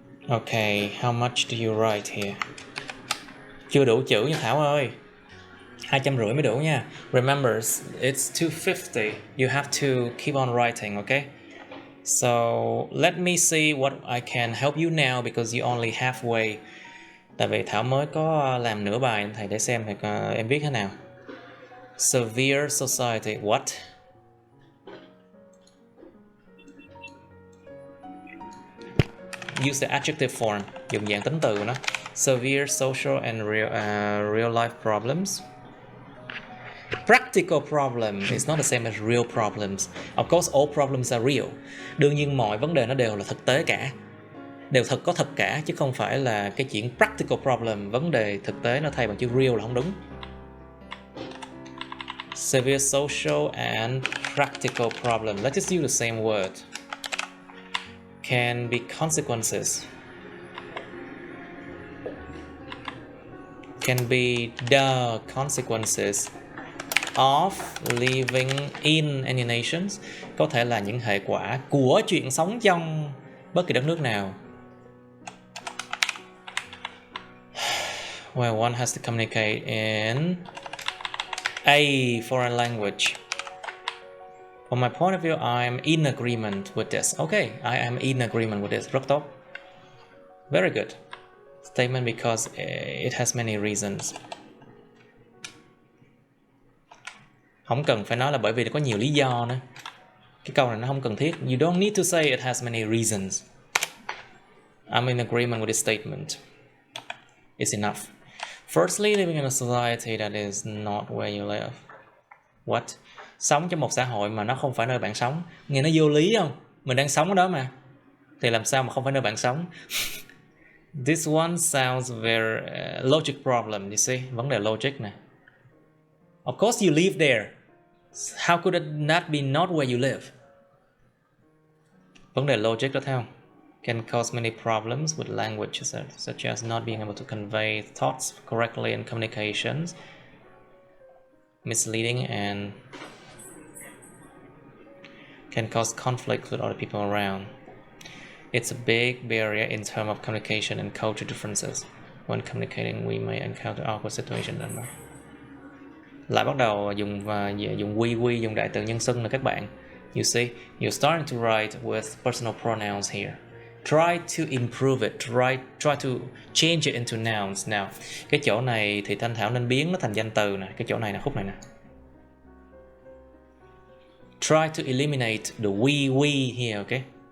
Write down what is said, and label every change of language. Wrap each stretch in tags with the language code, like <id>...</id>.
<en>Okay, how much do you write here?</en> <vi>Chưa đủ chữ nha Thảo ơi. 250 mới đủ nha.</vi> <en>Remember, it's 250. You have to keep on writing, okay? So, let me see what I can help you now because you only halfway.</en> <vi>Tại vì Thảo mới có làm nửa bài, thầy để xem thì em viết thế nào.</vi> <en>Severe society, what? Use the adjective form,</en> <vi>dùng dạng tính từ của nó.</vi> <en>Severe social and real life problems. Practical problem is not the same as real problems. Of course, all problems are real.</en> <vi>Đương nhiên mọi vấn đề nó đều là thực tế cả. Đều có thật cả, chứ không phải là cái chuyện practical problem, vấn đề thực tế nó thay bằng chữ real là không đúng.</vi> <en>Severe social and practical problem. Let's just use the same word. can be consequences. Can be the consequences of living in any nations.</en> <vi>Có thể là những hệ quả của chuyện sống trong bất kỳ đất nước nào.</vi> <en>Well, one has to communicate in a foreign language. From my point of view, I am in agreement with this. Okay, I am in agreement with this.</en> <vi>Rất tốt.</vi> <en>Very good statement because it has many reasons.</en> <vi>Không cần phải nói là bởi vì nó có nhiều lý do nữa. Cái câu này nó không cần thiết.</vi> <en>You don't need to say it has many reasons. I'm in agreement with this statement. It's enough. Firstly, living in a society that is not where you live. What?</en> <vi>Sống trong một xã hội mà nó không phải nơi bạn sống. Nghe nó vô lý không? Mình đang sống ở đó mà. Thì làm sao mà không phải nơi bạn sống?</vi> <en>This one sounds very logic problem, you see?</en> <vi>Vấn đề logic nè.</vi> <en>Of course you live there. How could it not be not where you live?</en> <vi>Vấn đề logic đó thấy không?</vi> <en>Can cause many problems with language, such as not being able to convey thoughts correctly in communications, misleading, and can cause conflict with other people around. It's a big barrier in terms of communication and culture differences. When communicating, we may encounter awkward situations.</en> <vi>Lại bắt đầu dùng we, dùng đại từ nhân xưng là các bạn.</vi> <en>You see, you're starting to write with personal pronouns here. Try to improve it. Try to change it into nouns.</en> <vi>Now, cái chỗ này thì Thanh Thảo nên biến nó thành danh từ nè. Cái chỗ này là khúc này nè.</vi> <en>Try to eliminate the we here, okay?</en>